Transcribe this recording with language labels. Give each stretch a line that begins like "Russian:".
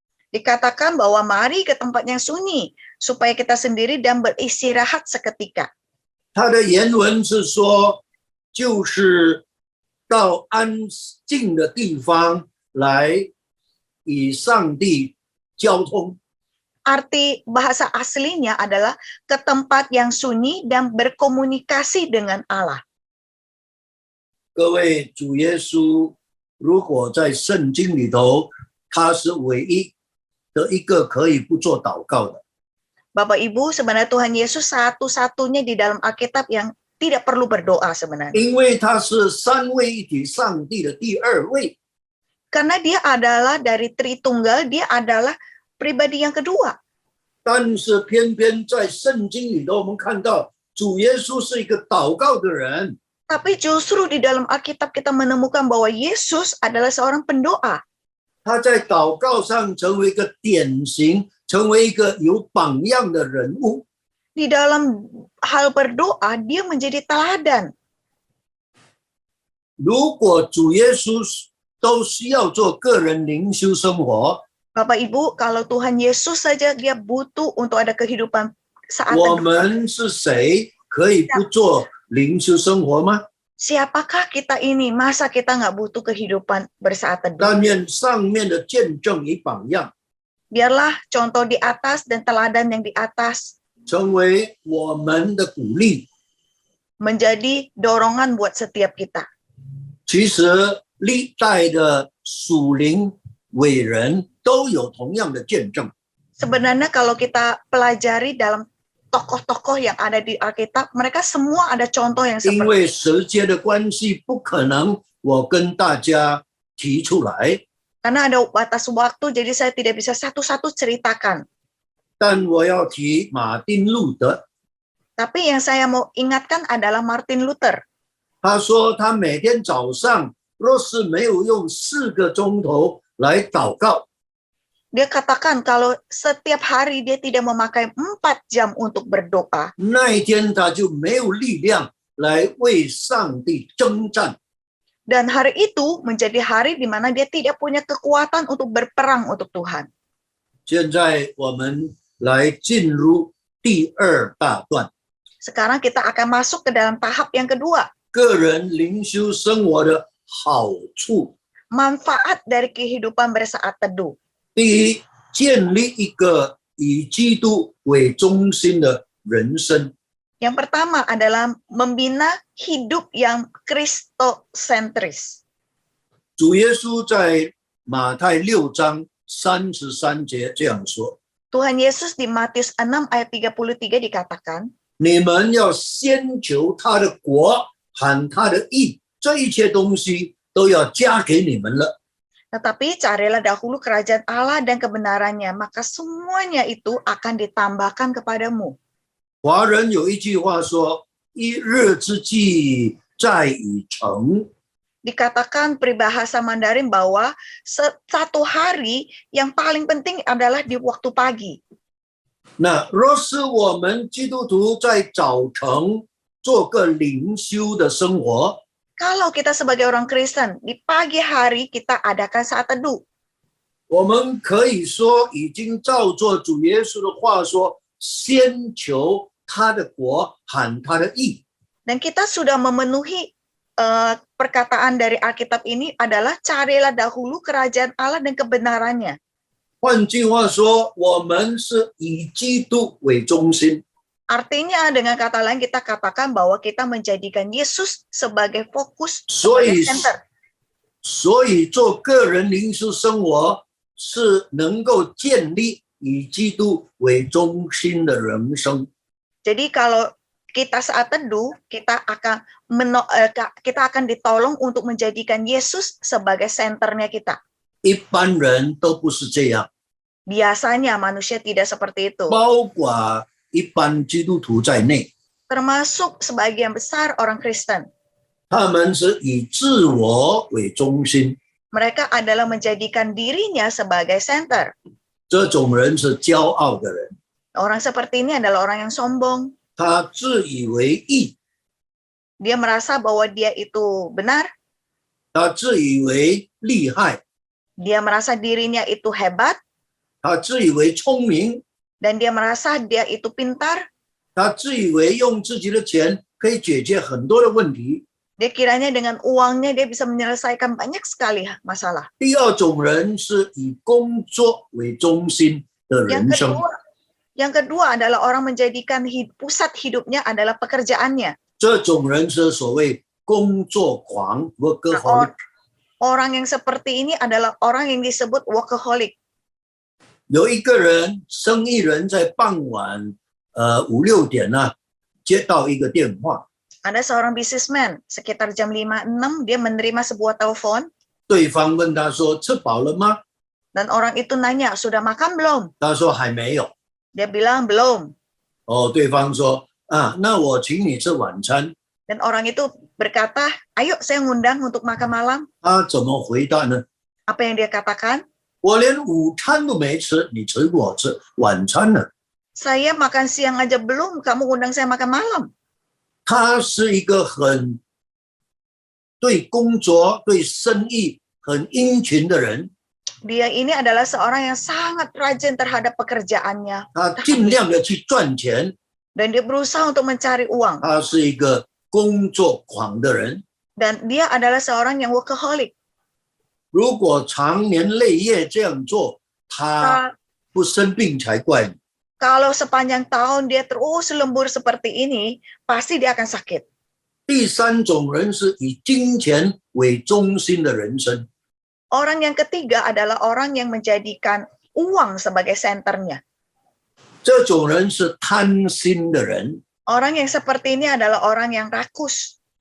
Indonesian: dikatakan bahwa mari ke tempat yang sunyi, supaya kita sendiri dan beristirahat seketika.
Chinese: 他的原文是说，就是到安静的地方来与上帝交通。
Indonesian: Arti bahasa aslinya adalah ke tempat yang sunyi dan berkomunikasi dengan Allah.
Chinese: 各位，主耶稣如果在圣经里头，他是唯一的一个可以不做祷告的。
Indonesian: Bapak Ibu, sebenarnya Tuhan Yesus satu-satunya di dalam Alkitab yang tidak perlu berdoa sebenarnya.
Chinese: 因为他是三位一体上帝的第二位，
Indonesian: Karena dia adalah dari Tritunggal, dia adalah pribadi yang kedua.
Chinese: 但是偏偏在圣经里头，我们看到主耶稣是一个祷告的人，
Indonesian: Tapi justru di dalam Alkitab kita menemukan bahwa Yesus adalah seorang pendoa.
Chinese: 他在祷告上成为一个典型，成为一个有榜样的人物。
Indonesian: Di dalam hal berdoa, dia menjadi teladan.
Chinese: 如果主耶稣都需要做个人灵修生活，
Indonesian: Bapak Ibu, kalau Tuhan Yesus saja dia butuh untuk ada kehidupan saat
Chinese: 我
Indonesian: teduh.
Chinese: 们是谁可以不做灵修生活吗？
Indonesian: Siapakah kita ini? Masa kita nggak butuh kehidupan bersaat teduh?
Chinese: 但愿上面的见证与榜样，
Indonesian: Biarlah contoh di atas dan teladan yang di atas
Chinese: 成为我们的鼓励。
Indonesian: menjadi dorongan buat setiap kita.
Chinese: 其实历代的属灵伟人都有同样的见证。
Indonesian: Sebenarnya kalau kita pelajari dalam tokoh-tokoh yang ada di Alkitab, mereka semua ada contoh yang
Chinese: 因
Indonesian: seperti
Chinese: 为时间的关系，不可能我跟大家提出来，
Indonesian: karena ada batas waktu, jadi saya tidak bisa satu-satu ceritakan.
Chinese: 但我要提马丁路德。
Indonesian: Tapi yang saya mau ingatkan adalah Martin Luther.
Chinese: 他说，他每天早上若是没有用4个钟头来祷告，
Indonesian: Dia katakan kalau setiap hari dia tidak memakai 4 jam untuk berdoa,
Chinese: 那一天他就没有力量来为上帝征战。
Indonesian: dan hari itu menjadi hari di mana dia tidak punya kekuatan untuk berperang untuk Tuhan.
Chinese: 现在我们来进入第2大段，
Indonesian: Sekarang kita akan masuk ke dalam tahap yang kedua,
Chinese: 个人灵修生活的好处。
Indonesian: manfaat dari kehidupan bersaat teduh.
Chinese: 第一，建立一个以基督为中心的人生。
Indonesian: Yang pertama adalah membina hidup yang Kristosentris.
Chinese: 主耶稣在马太6章33节这样说：
Indonesian: Tuhan Yesus di Matius 6 ayat 33 dikatakan,
Chinese: 你们要先求他的国和他的义，这一切东西都要加给你们了。
Indonesian: tetapi carilah dahulu kerajaan Allah dan kebenarannya, maka semuanya itu akan ditambahkan kepadamu.
Chinese: 华人有一句话说：“一日之计在于晨。”
Indonesian: Dikatakan peribahasa Mandarin bahwa satu hari yang paling penting adalah di waktu pagi.
Chinese: 那若是我们基督徒在早晨做个灵修的生活，
Indonesian: Kalau kita sebagai orang Kristen, di pagi hari kita adakan saat teduh.
Chinese: 我们可以说已经照做主耶稣的话说：“先求他的国和他的义。”
Indonesian: Dan kita sudah memenuhi perkataan dari Alkitab ini adalah carilah dahulu kerajaan Allah dan kebenarannya.
Chinese: 换句话说，我们是以基督为中心。
Indonesian: Artinya dengan kata lain kita katakan bahwa kita menjadikan Yesus sebagai fokus,
Chinese: 所以
Indonesian: sebagai center.
Chinese: 所以做个人灵修生活是能够建立以基督为中心的人生。
Indonesian: Jadi kalau kita saat teduh, kita akan ditolong untuk menjadikan Yesus sebagai senternya kita.
Chinese: 一般人都不是这样，
Indonesian: Biasanya manusia tidak seperti itu.
Chinese: 包括一般基督徒在内，
Indonesian: Termasuk sebagian besar orang Kristen.
Chinese: 他们是以自我为中心。
Indonesian: Mereka adalah menjadikan dirinya sebagai center.
Chinese: 这种人是骄傲的人，
Indonesian: Orang seperti ini adalah orang yang sombong.
Chinese: 他自以为义，
Indonesian: Dia merasa bahwa dia itu benar.
Chinese: 他自以为厉害，
Indonesian: Dia merasa dirinya itu hebat.
Chinese: 他自以为聪明，
Indonesian: Dan dia merasa dia itu pintar.
Chinese: 他自以为用自己的钱可以解决很多的问题。
Indonesian: Dia kiranya dengan uangnya dia bisa menyelesaikan banyak sekali masalah.
Chinese: 第二种人是以工作为中心的人生，
Indonesian: Yang kedua adalah orang menjadikan pusat hidupnya adalah pekerjaannya.
Chinese: 这种人是所谓工作狂 （workaholic）。
Indonesian: Orang yang seperti ini adalah orang yang disebut workaholic.
Chinese: 有一个人，生意人在傍晚5、6点呢，接到一个电话，
Indonesian: Ada seorang businessman, sekitar jam 5-6 dia menerima sebuah telepon
Chinese: 对方问他说：“吃饱了吗
Indonesian: dan orang itu nanya, "Sudah makan belum?"
Chinese: ？”他说：“还没有。
Indonesian: Dia bilang, "Belum."
Chinese: 哦，对方说：“啊，那我请你吃晚餐。
Indonesian: Dan orang itu berkata, "Ayo saya ngundang untuk makan malam." ”
Chinese: 他怎么回答呢？
Indonesian: Apa yang dia katakan?
Chinese: 我连午餐都没吃，你请我吃晚餐呢？
Indonesian: Saya makan siang aja belum, kamu undang saya makan malam.
Chinese: 他是一个很对工作、对生意很殷勤的人，
Indonesian: Dia ini adalah seorang yang sangat rajin terhadap pekerjaannya.
Chinese: 他尽量的去赚钱，
Indonesian: Dan dia berusaha untuk mencari uang.
Chinese: 他是一个工作狂的人。
Indonesian: Dan dia adalah seorang yang workaholic.
Chinese: 如果长年累月这样做，他不生病才怪。
Indonesian: Kalau sepanjang tahun dia terus lembur seperti ini, pasti dia akan sakit.
Chinese: 第三种人是以金钱为中心的人生，
Indonesian: Orang yang ketiga adalah orang yang menjadikan uang sebagai senternya.
Chinese: 这种人是贪心的人。
Indonesian: Orang yang seperti ini adalah orang yang rakus.